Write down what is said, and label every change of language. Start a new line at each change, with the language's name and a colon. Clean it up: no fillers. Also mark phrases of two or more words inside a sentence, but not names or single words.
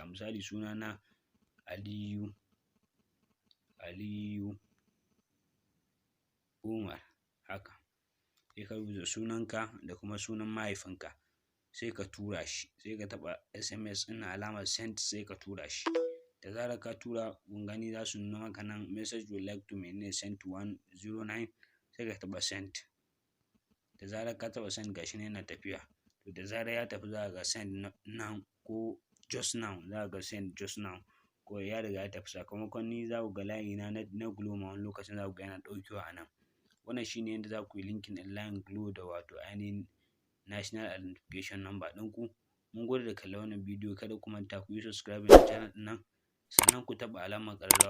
Hausa: Misali sunana Aliyu Umar, haka. Sai ka rubuta sunanka da kuma sunan mahaifinka, sai ka tura shi, sai ka taɓa SMS ɗin alamar send, sai ka tura shi. Da zarar ka tura kun gani za su nuna maka nan
English: message would like to send to 109,
Hausa: sai ka taɓa send. Da zarar ka taɓa send gashi nan yana tafiya. To da zarar ya tafi za ka ga
English: send now
Hausa: ko
English: just now,
Hausa: za ka ga
English: send just now
Hausa: ko ya riga ya tafi. Sakamakon ni za ku ga layina na GLO ma wani lokacin za ku ga yana ɗaukewa a nan. Wannan shi ne yadda za ku yi linkin ɗin layin GLO da wato ainihin
English: National Identification Number
Hausa: ɗinku. Mun gode da kallon wannan bidiyo. Kada ku manta ku yi subscribing na channel ɗin nan, sannan ku taɓa alamar ƙararrawa.